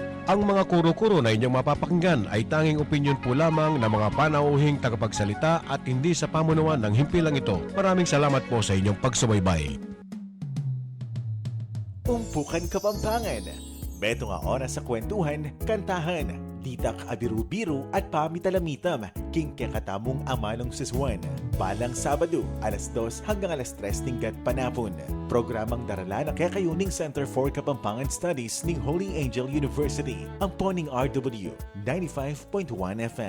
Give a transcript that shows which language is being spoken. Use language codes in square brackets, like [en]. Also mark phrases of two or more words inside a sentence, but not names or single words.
[tl] Ang mga kuro-kuro na inyong mapapakinggan ay tanging opinyon po lamang ng mga panauhing tagapagsalita at hindi sa pamunuan ng himpilang ito. Maraming salamat po sa inyong pagsubaybay. [pam] Umpukan Kapampangan. Beto nga oras sa kwentuhan, kantahan, ditak abiru-biru at pamitalamitam, king kakatamong amanong siswan. Balang Sabado, alas 2 hanggang alas 3 tingkat panapon. Programang darala ng Kakayuning Center for Kapampangan Studies ng Holy Angel University, ang Poning RW 95.1 FM.